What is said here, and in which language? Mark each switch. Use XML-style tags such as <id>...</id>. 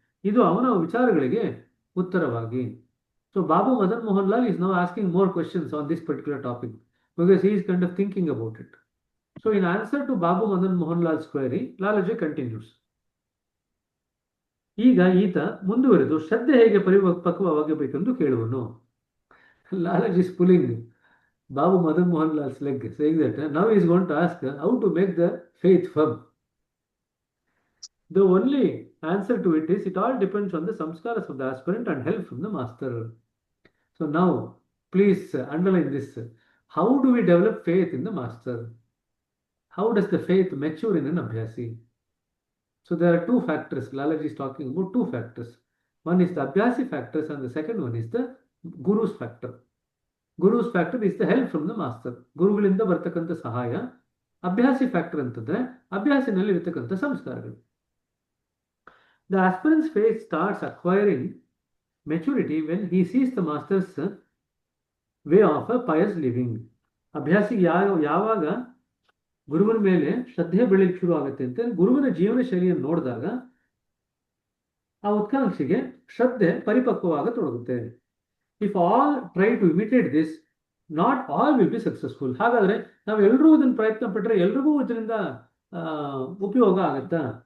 <kn>ಇದು ಅವನ ವಿಚಾರಗಳಿಗೆ ಉತ್ತರವಾಗಿ.</kn> <en>So Baba Madan Mohan Lal is now asking more questions on this particular topic because he is kind of thinking about it. So in answer to Babu Madan Mohanlal's query, Lalaji continues.</en> <kn>ಈಗ ಈತ ಮುಂದುವರೆದು ಶ್ರದ್ಧೆ ಹೇಗೆ ಪರಿಪಕ್ವವಾಗಬೇಕೆಂದು ಕೇಳುವನು.</kn> <en>Lalaji is pulling Babu Madan Mohanlal's leg, saying that now he is going to ask how to make the faith firm. The only answer to it is it all depends on the samskaras of the aspirant and help from the master. So now, please underline this. How do we develop faith in the master? How does the faith mature in an abhyasi? So there are two factors. Lalaji is talking about two factors. One is the abhyasi factors and the second one is the guru's factor. Guru's factor is the help from the master.</en> <kn>ಗುರುಗಳಿಂದ ಬರ್ತಕ್ಕಂಥ ಸಹಾಯ. ಅಭ್ಯಾಸಿ factor ಅಂತಂದ್ರೆ ಅಭ್ಯಾಸಿನಲ್ಲಿ ಇರತಕ್ಕಂಥ ಸಂಸ್ಕಾರಗಳು.</kn> <en>The aspirant's faith starts acquiring maturity when he sees the master's way of a pious living.</en> <kn>ಅಭ್ಯಾಸಿಗೆ ಯಾವಾಗ ಗುರುವಿನ ಮೇಲೆ ಶ್ರದ್ಧೆ ಬೆಳೆಯಲಿಕ್ಕೆ ಶುರು ಆಗುತ್ತೆ ಅಂತ ಗುರುವಿನ ಜೀವನ ಶೈಲಿಯನ್ನು ನೋಡಿದಾಗ ಆ ಉತ್ಕಾಂಕ್ಷೆಗೆ ಶ್ರದ್ಧೆ ಪರಿಪಕ್ವವಾಗತೊಡಗುತ್ತೆ.</kn> <en>If all try to imitate this, not all will be successful.</en> <kn>ಹಾಗಾದ್ರೆ ನಾವು ಎಲ್ಲರೂ ಇದನ್ನು ಪ್ರಯತ್ನ ಪಟ್ಟರೆ ಎಲ್ರಿಗೂ ಇದರಿಂದ ಉಪಯೋಗ ಆಗತ್ತಾ?</kn>